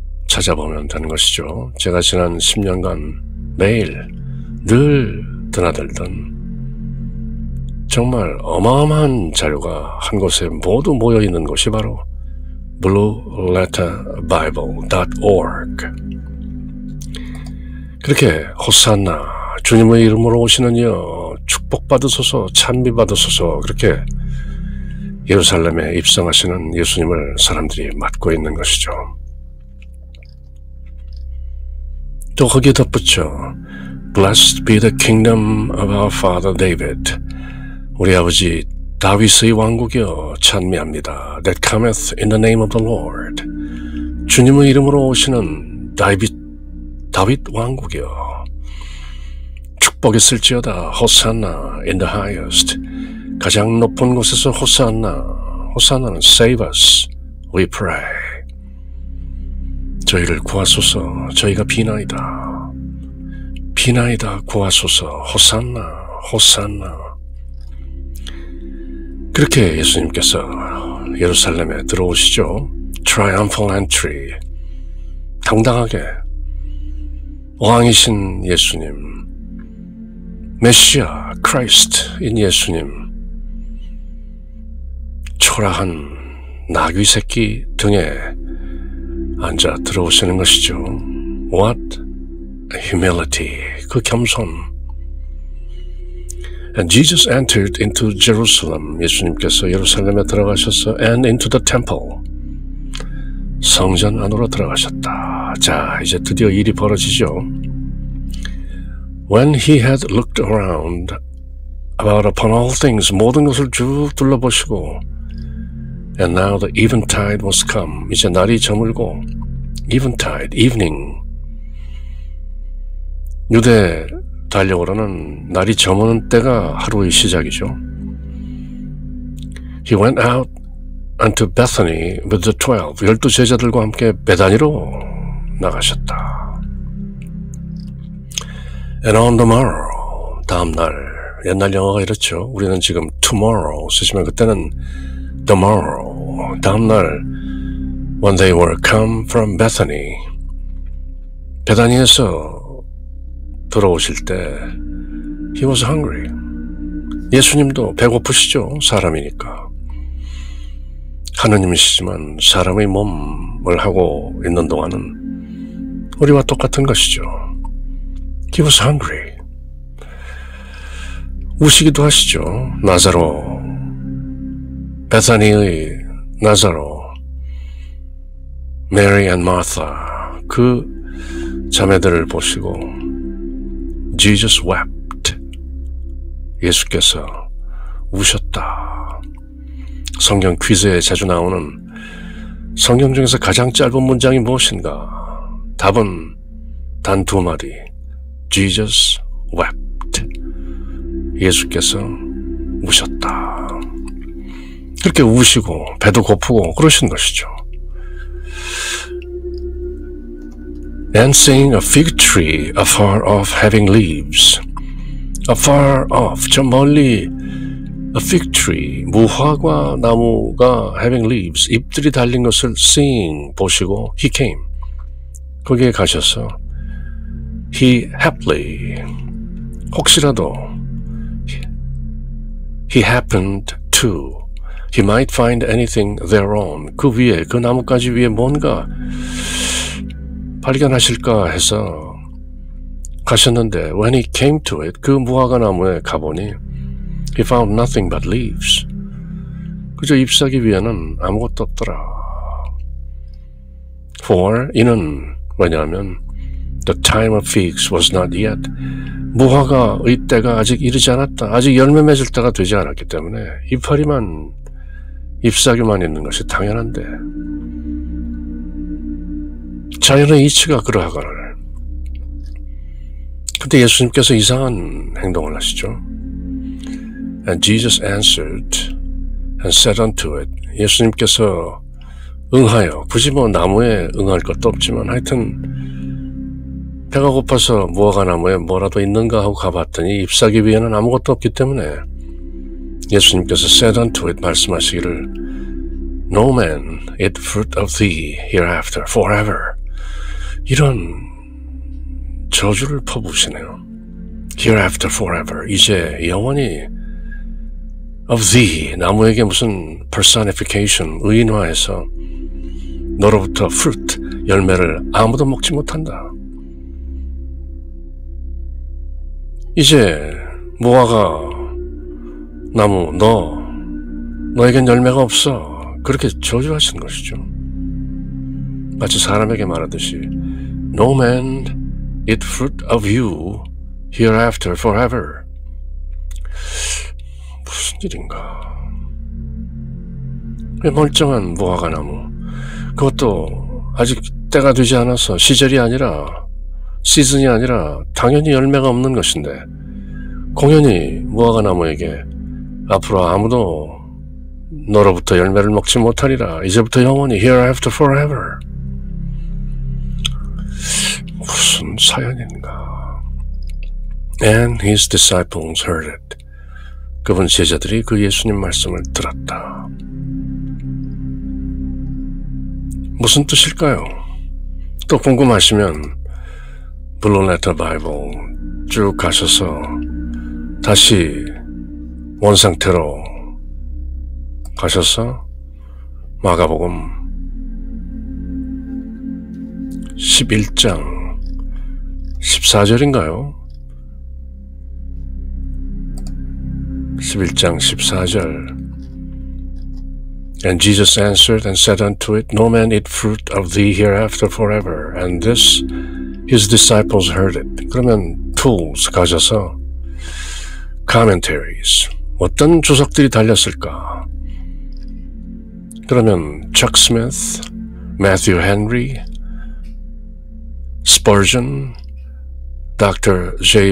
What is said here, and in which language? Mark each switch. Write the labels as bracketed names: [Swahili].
[Korean] 찾아보면 되는 것이죠. 제가 지난 10년간 매일 늘 드나들던 정말 어마어마한 자료가 한 곳에 모두 모여 있는 곳이 바로 blueletterbible.org. 그렇게 호산나 주님의 이름으로 오시는 이여 축복받으소서 찬미받으소서 그렇게 예루살렘에 입성하시는 예수님을 사람들이 맡고 있는 것이죠. 또 거기에 덧붙여 [English] Blessed be the kingdom of our father David. [Korean] 우리 아버지 다윗의 왕국이여 찬미합니다. [English] That cometh in the name of the Lord. [Korean] 주님의 이름으로 오시는 다윗 왕국이여 축복이 있을지어다. [English] 호산나 in the highest. [Korean] 가장 높은 곳에서 호산나. [English] 호산나는 save us, we pray. [Korean] 저희를 구하소서. 저희가 비나이다. 비나이다 구하소서. 호산나, 호산나. 그렇게 예수님께서 예루살렘에 들어오시죠. [English] Triumphal entry. [Korean] 당당하게 왕이신 예수님, 메시아, 크라이스트인 예수님, 초라한 나귀 새끼 등에 앉아 들어오시는 것이죠. [English] What humility, [Korean] 그 겸손. [English] And Jesus entered into Jerusalem. [Korean] 예수님께서 예루살렘에 들어가셔서 [English] and into the temple. [Korean] 성전 안으로 들어가셨다. 자, 이제 드디어 일이 벌어지죠. [English] When he had looked around about upon all things, [Korean] 모든 것을 쭉 둘러보시고 [English] and now the eventide was come. [Korean] 이제 날이 저물고 [English] eventide, evening. [Korean] 유대 달력으로는 날이 저무는 때가 하루의 시작이죠. [English] He went out unto Bethany with the 12. [Korean] 12 제자들과 함께 베다니로 나가셨다. [English] And on the morrow, [Korean] 다음 날, 옛날 영어가 이렇죠. 우리는 지금 [English] tomorrow 쓰시면 [Korean] 그때는 [English] the morrow, [Korean] 다음 날, [English] when they were come from Bethany, [Korean] 베다니에서 들어오실 때 [English] he was hungry. [Korean] 예수님도 배고프시죠. 사람이니까. 하느님이시지만 사람의 몸을 하고 있는 동안은 우리와 똑같은 것이죠. [English] He was hungry. [Korean] 우시기도 하시죠. 나사로, 베사니의 나사로, 메리 앤 마타, 그 자매들을 보시고 [English] Jesus wept. [Korean] 예수께서 우셨다. 성경 퀴즈에 자주 나오는 성경 중에서 가장 짧은 문장이 무엇인가? 답은 단 두 마디. [English] Jesus wept. [Korean] 예수께서 우셨다. 그렇게 우시고 배도 고프고 그러신 것이죠. [English] And seeing a fig tree afar off having leaves. Afar off, [Korean] 저 멀리 [English] a fig tree, [Korean] 무화과 나무가 [English] having leaves, [Korean] 잎들이 달린 것을 [English] seeing, [Korean] 보시고 [English] he came. [Korean] 거기에 가셔서 [English] he haply, [Korean] 혹시라도 [English] he happened to, he might find anything thereon, [Korean] 그 위에, 그 나뭇가지 위에 뭔가 발견하실까 해서 가셨는데 [English] when he came to it, [Korean] 그 무화과 나무에 가보니 [English] he found nothing but leaves. [Korean] 그저 잎사귀 위에는 아무것도 없더라. [English] For [Korean] 이는 뭐냐면 [English] the time of figs was not yet. [Korean] 무화과의 때가 아직 이르지 않았다. 아직 열매 맺을 때가 되지 않았기 때문에 이파리만 잎사귀만 있는 것이 당연한데 자연의 이치가 그러하거늘. 근데 예수님께서 이상한 행동을 하시죠. [English] And Jesus answered and said unto it. [Korean] 예수님께서 응하여, 굳이 뭐 나무에 응할 것도 없지만 하여튼 배가 고파서 무화과 나무에 뭐라도 있는가 하고 가봤더니 잎사귀 위에는 아무것도 없기 때문에 예수님께서 [English] said unto it, [Korean] 말씀하시기를 [English] No man eat fruit of thee hereafter forever. [Korean] 이런 저주를 퍼부으시네요. [English] Hereafter forever. [Korean] 이제 영원히 [English] of thee. [Korean] 나무에게 무슨 personification, 의인화해서 너로부터 fruit, 열매를 아무도 먹지 못한다. 이제 무화과 나무 너에겐 열매가 없어. 그렇게 저주하신 것이죠. 마치 사람에게 말하듯이 [English] No man eat fruit of you hereafter forever. [Korean] 무슨 일인가. 멀쩡한 무화과 나무, 그것도 아직 때가 되지 않아서 시절이 아니라 시즌이 아니라 당연히 열매가 없는 것인데 공연히 무화과 나무에게 앞으로 아무도 너로부터 열매를 먹지 못하리라. 이제부터 영원히 [English] hereafter forever. [Korean] 무슨 사연인가. [English] And his disciples heard it. [Korean] 그분 제자들이 그 예수님 말씀을 들었다. 무슨 뜻일까요? 또 궁금하시면 블루레터 바이블 쭉 가셔서 다시 원상태로 가셔서 마가복음 11장 14절인가요? [English] 11장 14절 And Jesus answered and said unto it, No man eat fruit of thee hereafter forever. And this his disciples heard it. [Korean] 그러면 tools 가져서 commentaries 어떤 주석들이 달렸을까? 그러면 Chuck Smith, Matthew Henry, Spurgeon, Dr. J.